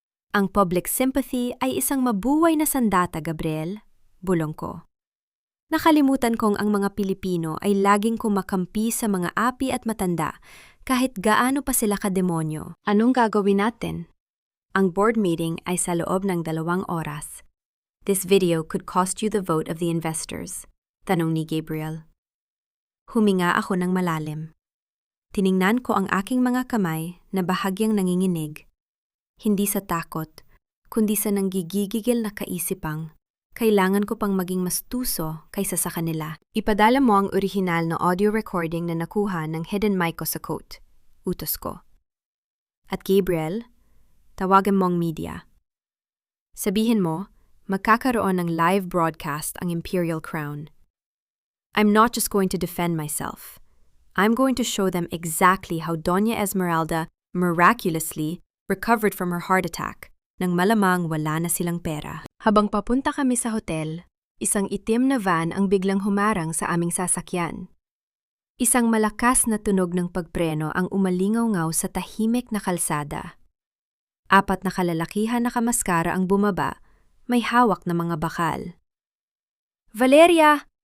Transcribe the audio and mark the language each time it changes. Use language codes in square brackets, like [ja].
[tl] Ang public sympathy ay isang mabuhay na sandata, Gabriel, bulong ko. Nakalimutan kong ang mga Pilipino ay laging kumakampi sa mga api at matanda kahit gaano pa sila kademonyo. Anong gagawin natin? Ang board meeting ay sa loob ng 2 oras. [en] This video could cost you the vote of the investors, [tl] tanong ni Gabriel. Huminga ako ng malalim. Tiningnan ko ang aking mga kamay na bahagyang nanginginig. Hindi sa takot, kundi sa nanggigigil na kaisipang, kailangan ko pang maging mas tuso kaysa sa kanila. Ipadala mo ang orihinal na audio recording na nakuha ng hidden mic ko sa coat, utos ko. At Gabriel, tawagan mo ang media. Sabihin mo, magkakaroon ng live broadcast ang Imperial Crown. [en] I'm not just going to defend myself. I'm going to show them exactly how Doña Esmeralda miraculously recovered from her heart attack [tl] nang malamang wala na silang pera. Habang papunta kami sa hotel, isang itim na van ang biglang humarang sa aming sasakyan. Isang malakas na tunog ng pagpreno ang umalingaw-ngaw sa tahimik na kalsada. 4 na kalalakihan na kamaskara ang bumaba, may hawak na mga bakal. Valeria!